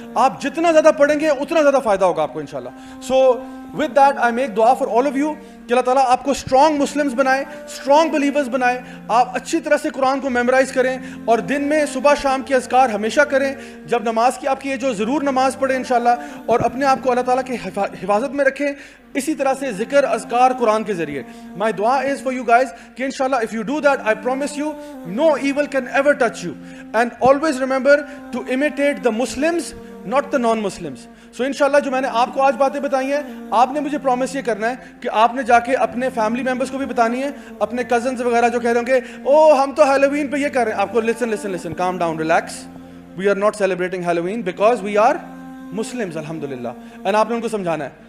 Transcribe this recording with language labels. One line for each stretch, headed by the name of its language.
Urdu: آپ جتنا زیادہ پڑھیں گے اتنا زیادہ فائدہ ہوگا آپ کو انشاءاللہ. سو
English: with that I make dua for all of you
Urdu: کہ اللہ تعالیٰ آپ کو اسٹرانگ مسلمس بنائے, اسٹرانگ بلیورز بنائے, آپ اچھی طرح سے قرآن کو میمورائز کریں اور دن میں صبح شام کے اذکار ہمیشہ کریں. جب نماز کی آپ کی یہ جو ضرور نماز پڑھیں انشاءاللہ, اور اپنے آپ کو اللہ تعالیٰ کی حفاظت میں رکھیں اسی طرح سے ذکر اذکار قرآن کے ذریعے.
English: My dua is for you guys کہ انشاءاللہ if you do that I promise you no evil can ever touch you, and always remember to imitate the Muslims not the non-Muslims.
Urdu: سو انشاءاللہ جو میں نے آپ کو آج باتیں بتائی ہیں, آپ نے مجھے پرومس یہ کرنا ہے کہ آپ نے جا کے اپنے فیملی ممبرس کو بھی بتانی ہے, اپنے کزنز وغیرہ جو کہہ رہے ہوں گے او ہم تو ہیلووین پہ یہ کر رہے ہیں, آپ کو
English: listen calm down, relax, we are not celebrating Halloween because we are Muslims
Urdu: الحمدللہ. اینڈ آپ نے ان کو سمجھانا ہے.